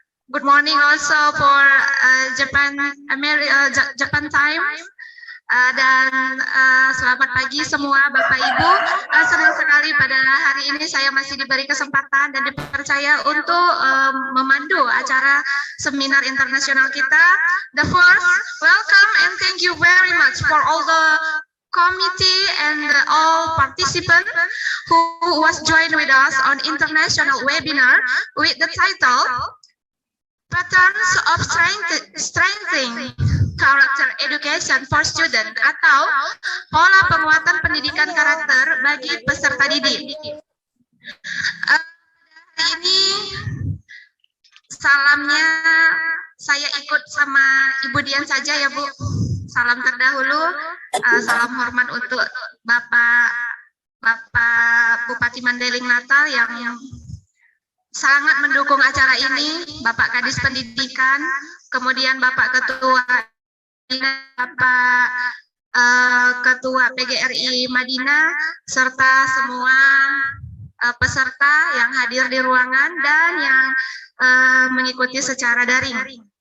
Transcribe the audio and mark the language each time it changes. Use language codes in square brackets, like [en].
[en] Good morning also for Japan time. [id] Dan selamat pagi semua Bapak Ibu. Senang sekali pada hari ini saya masih diberi kesempatan dan dipercaya untuk memandu acara seminar internasional kita. [en] The first, welcome and thank you very much for all the committee and all participants who was joined with us on international webinar with the title Patterns of Strengthening Character Education for Students [id] atau pola penguatan pendidikan karakter bagi peserta didik. Hari ini salamnya saya ikut sama Ibu Dian saja ya Bu. Salam terdahulu, salam hormat untuk Bapak Bupati Mandailing Natal yang sangat mendukung acara ini, Bapak Kadis Pendidikan, kemudian Bapak Ketua Bapak Ketua PGRI Madinah, serta semua peserta yang hadir di ruangan dan yang mengikuti secara daring.